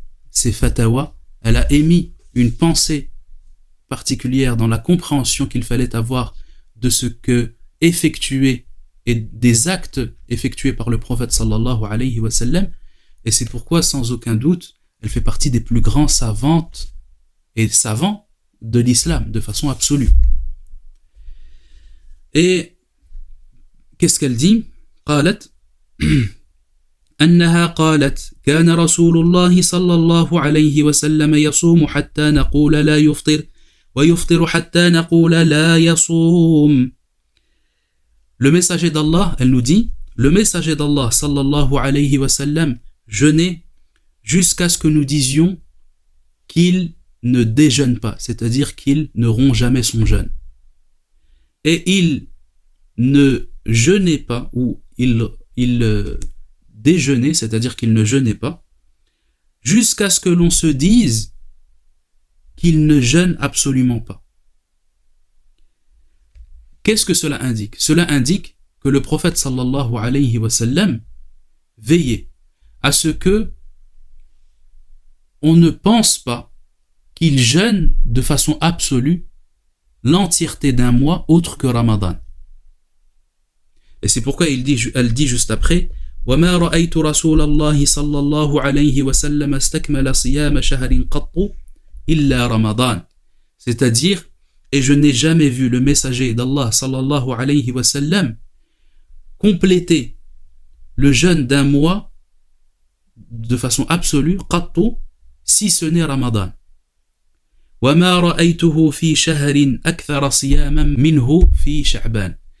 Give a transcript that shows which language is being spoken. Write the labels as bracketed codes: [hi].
[fr] ses fatawas, elle a émis une pensée particulière dans la compréhension qu'il fallait avoir de ce que effectuer et des actes effectués par le prophète sallallahu alayhi wa sallam, et c'est pourquoi, sans aucun doute, elle fait partie des plus grands savantes et savants de l'islam, de façon absolue. Et qu'est-ce qu'elle dit? [ar] قالت أنها قالت كان رسول الله صلى الله عليه وسلم يصوم حتى نقول لا يفطر ويفطر حتى نقول لا يصوم. [fr] Le messager d'Allah, elle nous dit, le messager d'Allah sallallahu alayhi wa sallam jeûnait jusqu'à ce que nous disions qu'il ne déjeune pas, c'est-à-dire qu'il ne rompt jamais son jeûne. Et il ne jeûnait pas, ou il déjeunait, c'est-à-dire qu'il ne jeûnait pas, jusqu'à ce que l'on se dise qu'il ne jeûne absolument pas. Qu'est-ce que cela indique? Cela indique que le prophète sallallahu alayhi wa sallam veillait à ce que on ne pense pas qu'il jeûne de façon absolue l'entièreté d'un mois autre que Ramadan. Et c'est pourquoi elle dit juste après [ar] وَمَا رَأَيْتُ رَسُولَ اللَّهِ صَلَّى اللَّهُ عَلَيْهِ وَسَلَّمَ اسْتَكْمَلَ صِيَامَ شَهْرٍ قَطُّ إِلَّا رَمَضَانَ. [fr] C'est-à-dire, et je n'ai jamais vu le messager d'Allah sallallahu alayhi wa sallam compléter le jeûne d'un mois de façon absolue, qattu, si ce n'est Ramadan. [ar] وَمَا رَأَيْتُهُ فِي شَهْرٍ أَكْثَرَ صِيَامًا مِنْهُ فِي شَعْبَانَ.